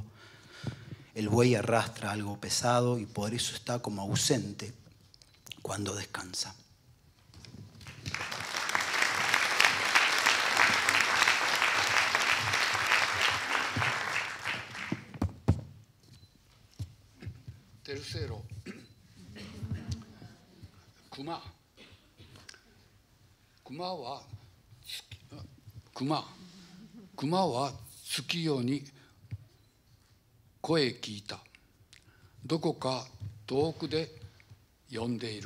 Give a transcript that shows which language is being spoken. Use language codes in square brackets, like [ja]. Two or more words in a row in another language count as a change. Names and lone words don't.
[es] El buey arrastra algo pesado y por eso está como ausente cuando descansa. Tercero, [ja] Kuma. Kumaは月夜に声聞いた。どこか遠くで呼んでいる。